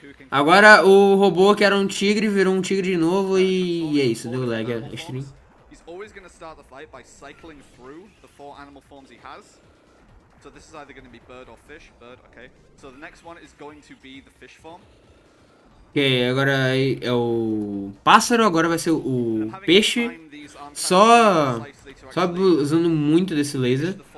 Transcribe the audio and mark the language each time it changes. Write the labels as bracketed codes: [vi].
[pt] Agora o robô que era um tigre virou um tigre de novo e é isso, deu lag a stream. [en] Always going to start the fight by cycling through the 4 animal forms he has. So this is either going to be bird or fish. Bird, okay. So the next one is going to be the fish form. [pt] Ok, agora é o pássaro, agora vai ser o peixe. Só usando muito desse laser.